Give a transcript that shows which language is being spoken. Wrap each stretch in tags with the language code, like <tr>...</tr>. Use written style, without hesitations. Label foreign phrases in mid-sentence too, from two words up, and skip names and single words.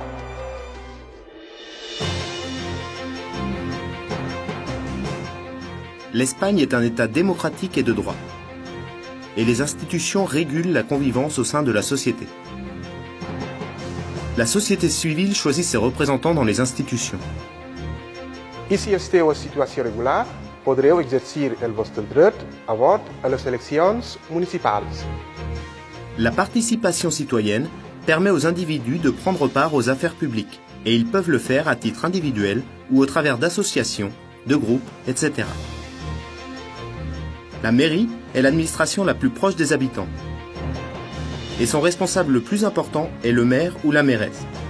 <fr>L'Espagne est un État démocratique et de droit. Et les institutions régulent la convivence au sein de la société. La société civile choisit ses représentants dans les institutions.</fr> <ca>I si esteu en situació regular, podreu exercir el vostre dret a vot a les eleccions municipals.</ca> <fr>La participation citoyenne permet aux individus de prendre part aux affaires publiques, et ils peuvent le faire à titre individuel ou au travers d'associations, de groupes, etc. La mairie est l'administration la plus proche des habitants. Et son responsable le plus important est le maire ou la mairesse.</fr>